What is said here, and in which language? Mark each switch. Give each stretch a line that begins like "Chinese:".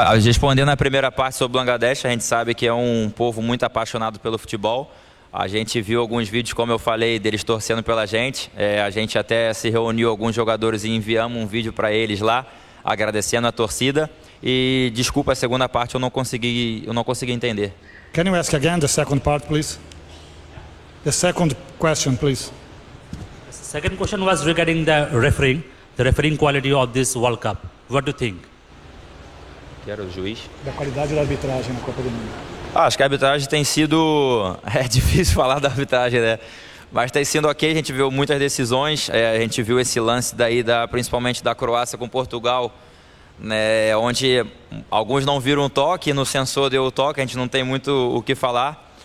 Portuguese: Respondendo a primeira parte sobre Bangladesh, a gente sabe que é um povo muito apaixonado pelo futebol. A gente viu alguns vídeos, como eu falei, deles torcendo pela gente. É, a gente até se reuniu alguns jogadores e enviamos um vídeo para eles lá, agradecendo a torcida. E desculpa a segunda parte, eu não consegui entender.
English: Can you ask again the second part, please? The second question, please. The second question was regarding the refereeing quality of this World Cup. What do you think?
Portuguese: Que era o juiz? Da qualidade da arbitragem na Copa do Mundo. Ah, acho que a arbitragem tem sido... É difícil falar da arbitragem, né? Mas tem sido ok, a gente viu muitas decisões. É, a gente viu esse lance daí, principalmente da Croácia com Portugal, né, onde alguns não viram o toque, no sensor deu o toque, a gente não tem muito o que falar.